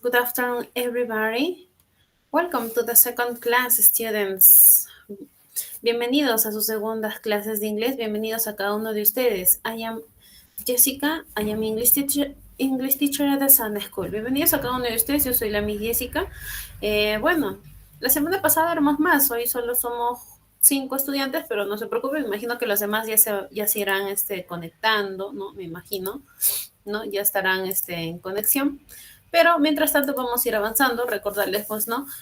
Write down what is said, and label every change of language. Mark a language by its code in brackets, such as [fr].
[en] Good afternoon, everybody. Welcome to the second class, students. [es] Bienvenidos a sus segundas clases de inglés. Bienvenidos a cada uno de ustedes. [en] I am Jessica. I am English teacher at the Sunday School. [es] Bienvenidos a cada uno de ustedes. Yo soy la Miss Jessica. Bueno, la semana pasada éramos más. Hoy solo somos 5 estudiantes, pero no se preocupen. Me imagino que los demás ya se irán conectando, ¿no? Me imagino. ¿No? Ya estarán en conexión. Pero mientras tanto vamos a ir avanzando, recordarles pues, ¿no?